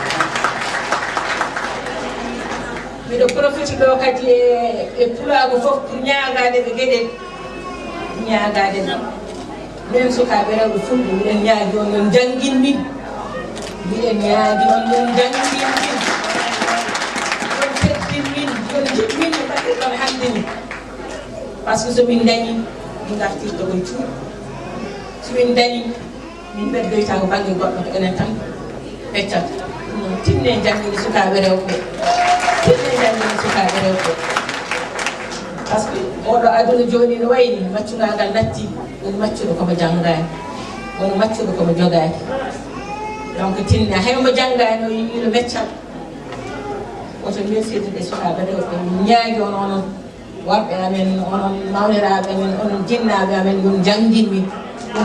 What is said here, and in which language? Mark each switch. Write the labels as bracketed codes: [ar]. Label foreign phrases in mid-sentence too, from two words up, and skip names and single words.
[ff] miɗo profite ɗo kadi e pulago fof pour ñaagade ɓe gueɗel ñaagade ɗum min sukaɓe rewɓe fulɓe miɗen ñaagi on yon janguin min miɗen ñaagi on yon janguin min yon teddin min yon jiɗmin no mbaɗirɗon hande ni [fr] par ce que [ff] somin dañi min gartirta koye cuuɗi somin dañi min ɓeddoyta ko banggue goɗɗo ko enen tan ɓeccata tinne janguide sukaɓe rewɓe tinne janguide sukaɓe rewɓe [fr] par ce que [ff] oɗo aduna joni no wayni maccugagal natti woni maccuɗo komo janggani woni maccuɗo komo jogaki donc tinne haymo janggani o yimino meccal oto mersetude sukaɓe rewɓe min ñaagui on onon worɓe amen onon mawniraɓe amen onon jinnaɓe amen yon janggin min ɗum